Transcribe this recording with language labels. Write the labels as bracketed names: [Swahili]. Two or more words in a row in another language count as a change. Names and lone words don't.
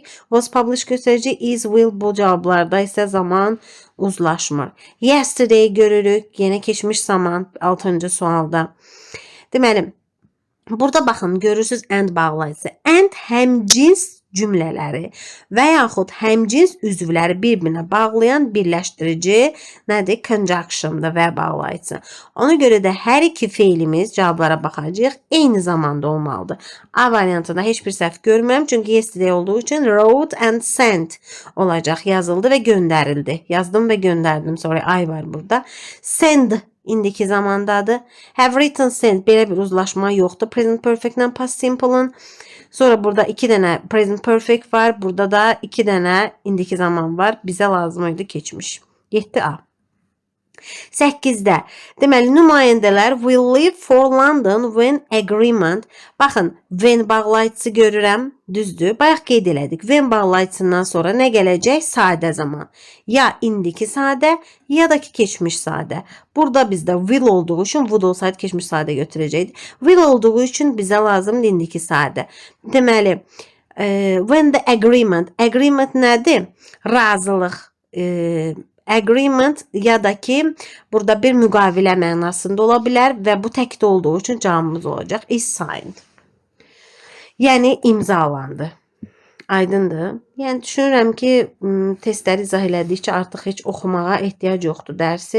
[English] Was published [Azerbaijani] götürəcəyik. Is, will bu cavablarda isə zaman uzlaşmır. Yesterday görürük. Yenə keçmiş zaman 6-cı sualda. Deməli, burada baxın, görürsünüz and bağlayıcısı. And həmcins cümlələri və yaxud həmcins üzvləri bir-birinə bağlayan birləşdirici nədir? Conjunction'da və bağlayıcı. Ona görə də hər iki feilimiz cavablara baxacağıq. Eyni zamanda olmalıdır. A variantında heç bir səhv görmürəm. Çünki yesterday olduğu üçün [English] wrote and sent [Azerbaijani] olacaq. Yazıldı və göndərildi. Yazdım və göndərdim. Sonra ay var burada. Send indiki zamandadır. [English] Have written sent [Azerbaijani] belə bir uzlaşma yoxdur. [English] Present perfect [Azerbaijani] ilə [English] past simple'ın. [Azerbaijani] Sonra burada 2 dənə [English] present perfect [Azerbaijani] var. Burada da 2 dənə indiki zaman var. Bizə lazım idi keçmiş. 7A. 8-də. Deməli, nümayəndələr [English] will leave for London when agreement. [Azerbaijani] Baxın, when bağlayıcısı görürəm. Düzdür. Bayaq qeyd elədik. When bağlayıcısından sonra nə gələcək? Sadə zaman. Ya indiki sadə, ya da ki keçmiş sadə. Burada bizdə will olduğu üçün would olsaydı keçmiş sadə götürəcəkdik. Will olduğu üçün bizə lazımdır indiki sadə. Deməli, [English] when the agreement. [Azerbaijani] Agreement nədir? Razılıq. Agreement ya da ki burada bir müqavilə mənasında ola bilər və bu təkdə olduğu üçün cavabımız olacaq. [English] Is signed. [Azerbaijani] Yəni imzalandı. Aydındır. Yəni düşünürəm ki testləri izah elədikcə artıq heç oxumağa ehtiyac yoxdur dərsi.